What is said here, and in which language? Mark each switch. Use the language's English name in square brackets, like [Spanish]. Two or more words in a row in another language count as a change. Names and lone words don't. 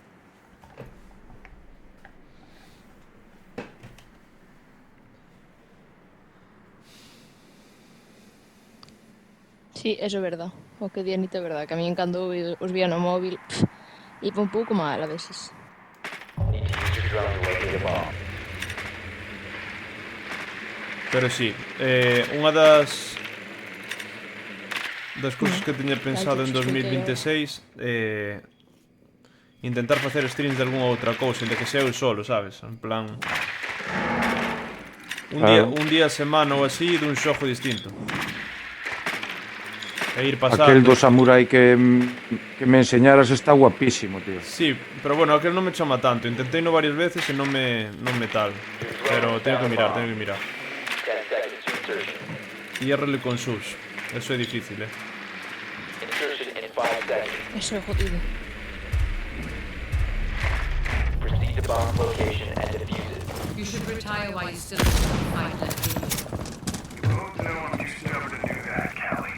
[Galician] Sí, eso é verdad. O que di Anita é verdad, que a mí cando os vía no móvil, iba un pouco mal a veces. [English] Need to use your drone to locate a bomb. [Galician] Pero sí, unha das cousas que teña pensado en 2026 intentar facer streams de algunha outra cousa, de que sea eu solo, sabes? En plan... Un día a semana ou así dun xogo distinto. E ir pasando... Aquel do samurai que me enseñaras está guapísimo, tío. Sí, pero bueno, aquel non me chama tanto. Intentei no varias veces e non me tal. Pero teño que mirar. [English] 10 seconds to insertion. [Galician] IRL con sus. Eso é difícil, [English] Insertion in 5 seconds. [Galician] Eso é jodido. [English] Proceed to bomb location and defuse it. You should retire while you still have the fight left. Don't know I'm too stubborn to do that, Callie.